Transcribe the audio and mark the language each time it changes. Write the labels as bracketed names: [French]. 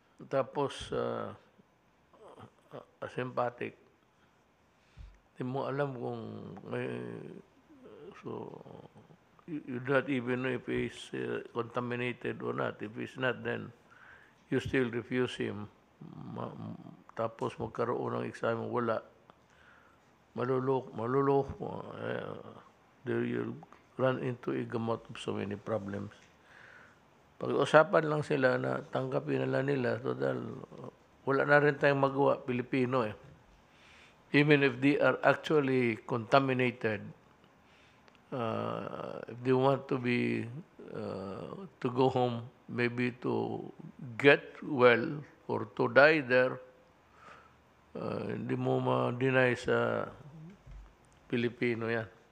[Filipino] Tapos, asympatic. Hindi mo alam kung may... [English] So, you don't even know if he's contaminated or not. If he's not, then you still refuse him. [Filipino] Tapos magkaroon ng exam, wala. Maluloko. [English] There you'll run into a gamut of so many problems. [Filipino] Pag-usapan lang sila na tanggapin nila, total, wala na rin tayong magawa, Pilipino eh. [English] Even if they are actually contaminated, if they want to be, to go home, maybe to get well or to die there, [Filipino] hindi mo ma-deny sa Pilipino yan.